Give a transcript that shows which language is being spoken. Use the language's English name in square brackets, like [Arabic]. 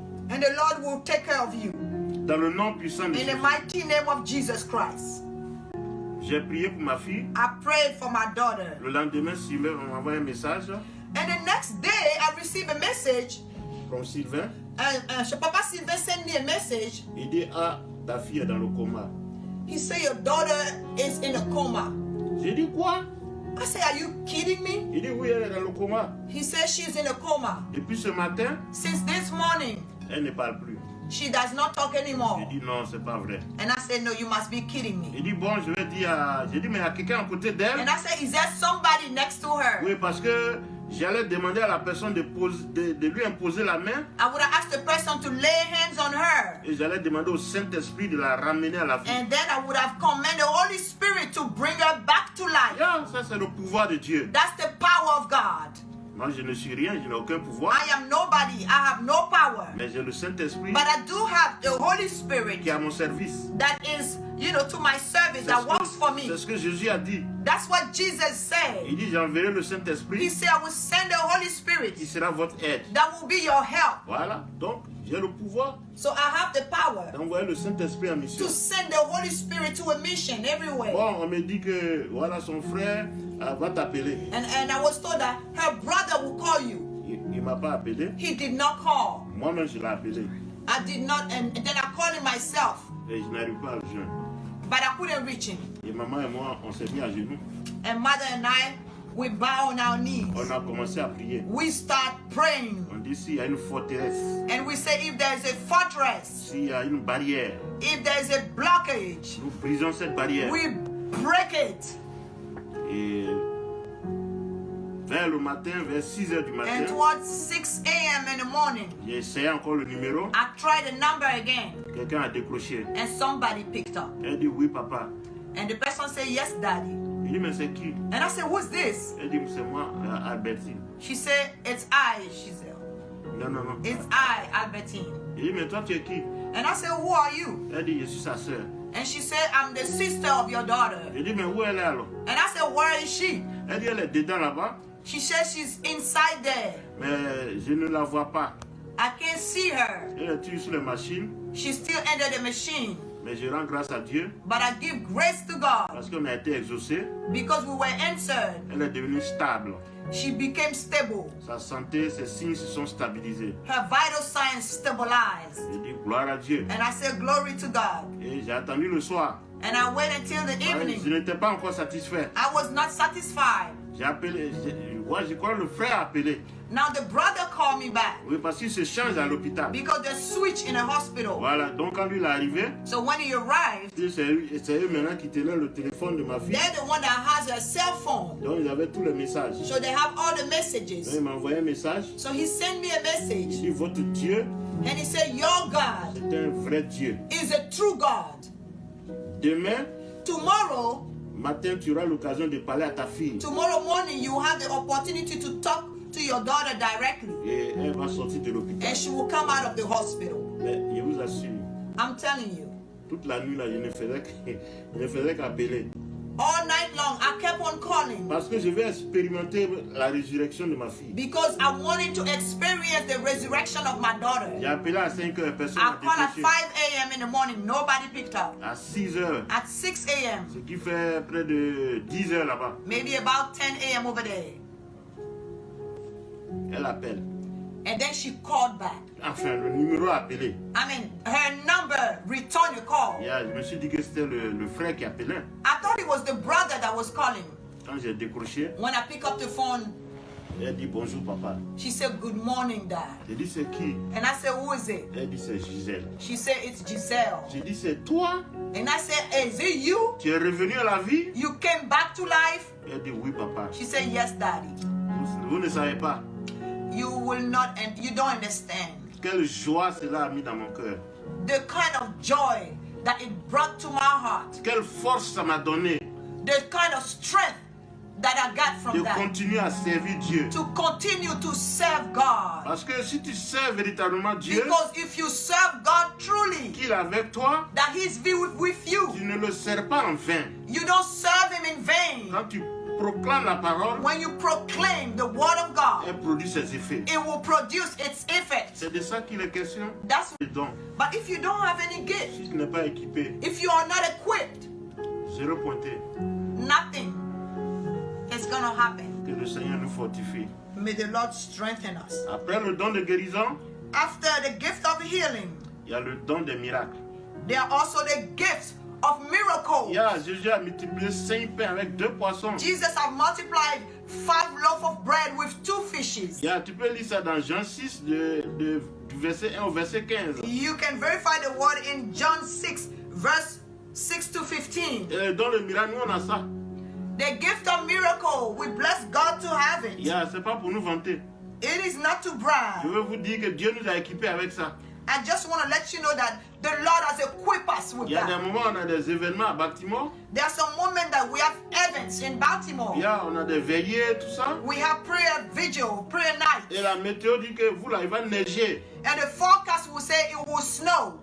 [English] And the Lord will take care of you. [French] Dans le nom puissant de [English] In the [French] Jésus. [English] mighty name of Jesus Christ. [French] J'ai prié pour ma fille. [English] I prayed for my daughter. [French] Le lendemain, Sylvain m'a envoyé un message [English] And the next day, I received a message. from Sylvain. [French] Je sais pas si Sylvain [English] sent me a message. [French] Il dit, ah, ta fille est dans le coma. [English] He said, your daughter is in a coma. [French] J'ai dit, quoi? [English] I said, are you kidding me? [French] Il dit, oui, elle est dans le coma. [English] He said, she's in a coma. [French] Et puis ce matin, [English] Since this morning, [French] elle ne parle plus. [English] she does not talk anymore. [French] J'ai dit, non, c'est pas vrai. [English] And I said, no, you must be kidding me. [French] Il dit, bon, je vais dire à... J'ai dit, mais il y a quelqu'un à côté d'elle? [English] And I said, is there somebody next to her? [French] Oui, parce que j'allais demander à la personne de lui imposer la main [English] I would have asked the person to lay hands on her. [French] et j'allais demander au Saint-Esprit de la ramener à la vie. [English] And then I would have commanded the Holy Spirit to bring her back to life. [French] Yeah, ça, c'est le pouvoir de Dieu. [English] That's the power of God. [French] Moi, je ne suis rien, je n'ai aucun pouvoir. [English] I am nobody. I have no power. [French] Mais j'ai le Saint-Esprit [English] But I do have the Holy Spirit [French] qui est à mon service. [English] that is, to my service, that works for me. [French] C'est ce que Jésus a dit. [English] That's what Jesus said. [French] Il dit, j'enverrai le [English] He [French] Saint-Esprit [English] said, I will send the Holy Spirit [French] qui sera votre aide. [English] that will be your help. [French] Voilà, donc j'ai le pouvoir [English] So I have the power [French] d'envoyer le Saint-Esprit en mission. [English] to send the Holy Spirit to a mission everywhere. [French] Bon, on me dit que voilà, son frère va t'appeler. [English] And I was told that her brother will call you. [French] Il ne m'a pas appelé. [English] He did not call. [French] Moi-même, je l'ai appelé. [English] I did not, and then I called him myself, [French] Et je n'arrive pas à le joindre. [English] but I couldn't reach him. [French] Et maman et moi, on s'est mis à genoux. [English] And mother and I, we bow on our knees. [French] On a commencé à prier. [English] We start praying. [French] On dit s'il y a une forteresse, [English] And we say, if there is a fortress, [French] s'il y a une barrière, [English] if there is a blockage, [French] nous brisons cette barrière. [English] we break it. [French] Et vers le matin, vers 6 heures du [English] And [French] matin, [English] towards 6 a.m. in the morning, [French] j'ai essayé encore le numéro. [English] I tried the number again, [French] Quelqu'un a décroché. [English] and somebody picked up. [French] Elle dit oui, papa. [English] And the person said, yes, daddy. [French] Il dit mais c'est qui? [English] And I said, who's this? [French] Elle dit c'est moi, Albertine. [English] She said, it's I. She said, [French] Non, non, non. [English] it's I, Albertine. [French] Il dit mais toi tu es qui? [English] And I said, who are you? [French] Elle dit je suis sa soeur. [English] And she said, I'm the sister of your daughter. [French] Il dit mais où elle est alors? [English] And I said, where is she? [French] Elle dit elle est dedans là-bas, [English] She said she's inside there. [French] mais je ne la vois pas. [English] I can't see her. [French] Elle est toujours sur les machines, [English] She's still under the machine. [French] mais je rends grâce à Dieu [English] But I give grace to God [French] parce qu'on a été exaucé. [English] because we were answered. [French] Elle est devenue stable. [English] She became stable. [French] Sa santé, ses signes se sont stabilisés. [English] Her vital signs stabilized. [French] Je dis gloire à Dieu. [English] And I said, glory to God. [French] Et j'ai attendu le soir. [English] And I waited until the [French] Je [English] evening. [French] n'étais pas encore satisfait. [English] I was not satisfied. [French] J'ai appelé, je crois que le frère a appelé. [English] Now the brother called me back [French] Oui, parce qu'il se change à l'hôpital. [English] because they switch in a hospital. [French] Voilà, donc quand lui il est arrivé, [English] So when he arrived, [French] c'est eux maintenant qui tenaient le téléphone de ma fille. [English] they're the one that has a cell phone. [French] Donc ils avaient tous les messages. [English] So they have all the [French] Donc [English] messages. [French] il m'a envoyé un message. [English] So he sent me a [French] Il [English] message [French] dit votre Dieu [English] and he said, your God [French] est un vrai Dieu. [English] is a true God. [French] Demain [English] Tomorrow [French] matin, tu auras l'occasion de parler à ta fille. [English] morning, you have the opportunity to talk to your daughter directly. [French] Et elle va sortir de l'hôpital. [English] And she will come out of the hospital. [French] Mais je vous assure, [English] I'm telling you. [French] toute la nuit là, je ne faisais qu'appeler. [English] All night long, I kept on calling [French] Parce que je vais expérimenter la résurrection de ma fille. [English] because I wanted to experience the resurrection of my daughter. [French] J'ai appelé à 5 heures, personne [English] I [French] n'a [English] called at [French] décroché. [English] 5 a.m. in the morning. Nobody picked up. [French] À 6 heures, [English] At 6 a.m., [French] ce qui fait près de 10 heures là-bas, [English] maybe about 10 a.m. over there. [French] elle appelle. [English] And then she called back. [French] Enfin, le numéro a appelé. [English] I mean, her number returned the call. [French] Je me suis dit que c'était le frère qui appelait. [English] I thought it was the brother that was calling. [French] Quand j'ai décroché, [English] When I pick up the phone, [French] elle dit bonjour papa. [English] she said, good morning, Dad. [French] J'ai dit c'est qui? [English] And I said, who is it? [French] Elle dit c'est Gisèle. [English] She said, it's Giselle. [French] J'ai dit c'est toi? [English] And I said, is it you? [French] Tu es revenu à la vie? [English] You came back to life? [French] Elle dit oui papa. [English] She said, yes, Daddy. [French] Vous ne savez pas. [English] You will not, and you don't understand. [French] Quelle joie cela a mis dans mon cœur. [English] The kind of joy that it brought to my heart. [French] Quelle force ça m'a donné [English] The kind of strength that I got [French] de [English] from that. [French] continuer à servir Dieu. [English] To continue to serve God. [French] Parce que si tu sers véritablement Dieu, [English] Because if you serve God truly, [French] qu'il est avec toi, [English] that He's with you, [French] tu ne le sers pas en vain. [English] you don't serve Him in vain. [French] Quand tu proclames la parole, [English] When you proclaim the Word of God, [French] elle produit ses effets. [English] it will produce its effect. [French] C'est de ça qu'il est question. [English] That's. [French] Les dons. [English] But if you don't have any gift, [French] Si tu n'es pas équipé, [English] if you are not equipped, [French] zéro pointé. [English] nothing is going to happen. [French] Que le Seigneur nous fortifie. [English] May the Lord strengthen us. [French] Après le don de guérison, [English] After the gift of healing, [French] il y a le don des miracles. [English] there are also the gifts of miracles. [French] Jésus a multiplié 5 pains avec 2 poissons. [English] Jesus have multiplied 5 loaves of bread with 2 fishes. [French] Tu peux lire ça dans Jean 6, du verset 1 au verset 15. [English] You can verify the word in John 6, verse 6 to 15. [French] Et le don de miracle, nous on a ça. [English] The gift of miracle, we bless God to have it. [French] C'est pas pour nous vanter. [English] It is not to [French] Je [English] brag. [French] veux vous dire que Dieu nous a équipés avec ça. [English] I just want to let you know that the Lord has equipped us with [French] Il y a des [English] that. [French] moments où on a des événements à Baltimore. [English] There are some moments that we have events in Baltimore. [French] On a des veillées, tout ça. [English] We have prayer vigil, prayer night. [French] Et la météo dit que vous là, il va neiger. [English] And the forecast will say it will snow.